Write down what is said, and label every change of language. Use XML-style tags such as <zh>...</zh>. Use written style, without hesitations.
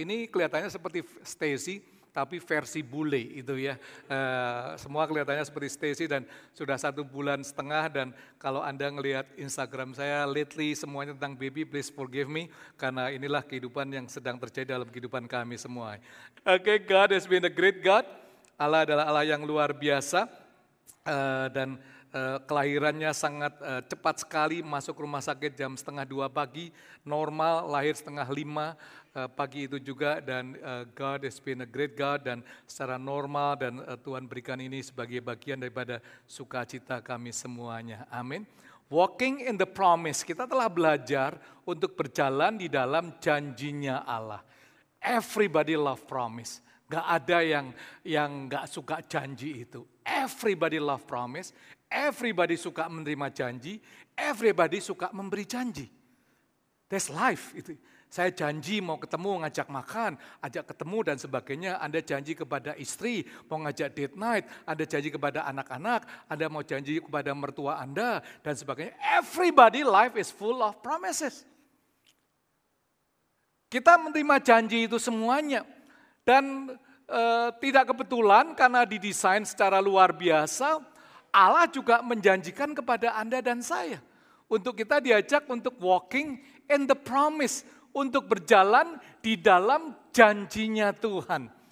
<id>Ini kelihatannya seperti Stacy, tapi versi bule itu ya. Semua kelihatannya seperti Stacy, dan sudah 1,5 bulan, dan kalau Anda ngelihat Instagram saya lately semuanya tentang baby,</id> <en>please forgive me,</en> <id>karena inilah kehidupan yang sedang terjadi dalam kehidupan kami semua.</id> <en>Okay, God has been a great God.</en> <id>Allah adalah Allah yang luar biasa, dan kelahirannya sangat cepat sekali, masuk rumah sakit jam 1:30 pagi, normal, lahir 4:30 pagi itu juga, dan</id> <en>God has been a great God,</en> <id>dan secara normal, dan Tuhan berikan ini sebagai bagian daripada sukacita kami semuanya. Amin.</id> <en>Walking in the promise,</en> <id>kita telah belajar untuk berjalan di dalam janjinya Allah.</id> <en>Everybody love promise.</en> <id>Gak ada yang gak suka janji itu.</id> <en>Everybody love promise. Everybody</en> <id>suka menerima janji. Everybody suka memberi janji.</id> <en>That's life</en> <id>itu. Saya janji mau ketemu, ngajak makan, ajak ketemu dan sebagainya. Anda janji kepada istri, mau ngajak date night. Anda janji kepada anak-anak, Anda mau janji kepada mertua Anda dan sebagainya.</id> <en>Everybody life is full of promises.</en> <id>Kita menerima janji itu semuanya. Dan tidak kebetulan karena didesain secara luar biasa, Allah juga menjanjikan kepada Anda dan saya. Untuk kita diajak untuk</id> <en>walking in the promise,</en> <id>untuk berjalan di dalam janjinya Tuhan.</id>